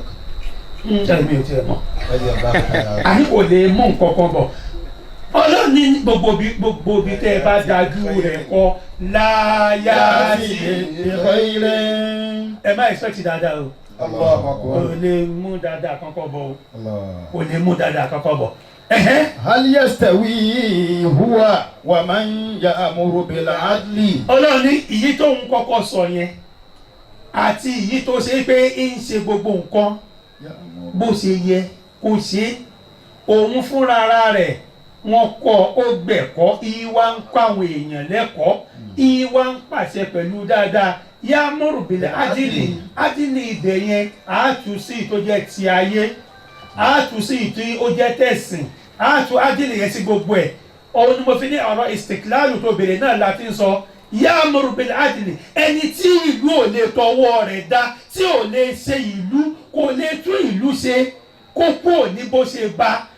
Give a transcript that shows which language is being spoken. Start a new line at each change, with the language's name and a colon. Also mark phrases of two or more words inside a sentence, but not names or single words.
Yoruba: ẹ̀mí ò tiẹ̀ mọ̀ àní kò lè mú nǹkan kan bọ̀ ọlọ́run ní gbogbo ibi tẹ́ ẹ bá dájú rẹ̀ kọ láyà sí ẹ má expect dáadáa o kò lè mú dáadáa kankan bọ̀ o kò lè mú dáadáa kankan bọ̀.
Arabic: هل يستوي هو ومن يأمر بالعدل
Yoruba: ọlọ́run ní ìyí tó ń kọ́kọ́ sọ yẹn àti ìyí tó ṣe pé ń ṣe gbogbo nǹkan bó ṣe yẹ kó ṣe òun fúnra rẹ̀ wọ́n kọ́ ó gbẹ̀kọ́ ìwà ń kọ́ àwọn èèyàn lẹ́kọ̀ọ́ ìwà ń pàṣẹ pẹ̀lú dáadáa
Arabic: يأمر بالعدل
Yoruba: ibẹ̀ yẹn àátúnṣí tó jẹ́ ti ayé àátúnṣí tí ó jẹ́ tẹ̀sìn àátú adli yẹn sí gbogbo ẹ̀ òun ni mo fi ní ọ̀rọ̀ istiklalu tó bèrè náà la fi ń sọ
Arabic: يأمر بالعدل
Yoruba: ẹni tí ìlú ò lè tọwọ́ rẹ̀ dá tí ò lè ṣe ìlú kò lè tún ìlú ṣe kó kúrò ní bó ṣe bá.